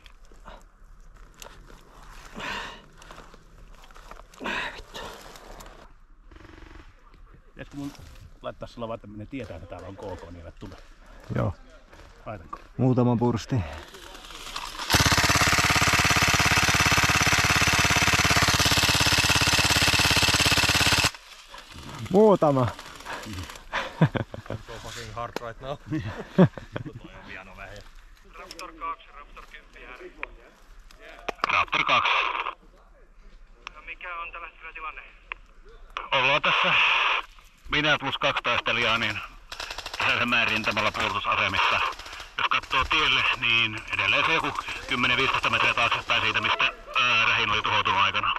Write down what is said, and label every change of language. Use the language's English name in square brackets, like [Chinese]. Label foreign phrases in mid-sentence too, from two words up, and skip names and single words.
[Finnish] Pitäisikö mun laittaa sulla vaan, että ne tietää, että täällä on KK, niin eivät tule? Joo. Laitanko? Muutama bursti. Muutama. [English] So fucking hard right now. [Finnish] Raptor 2, Raptor 10 ääri. Raptor 2. No mikä on tällä hetkellä tilanne? Ollaan tässä minä plus 2 taistelijaa, niin tässä rintamalla puolustusasemissa. Jos katsoo tielle, niin edelleen se joku 10-15 metriä taaksepäin siitä, mistä rähin oli tuhoutunut aikana.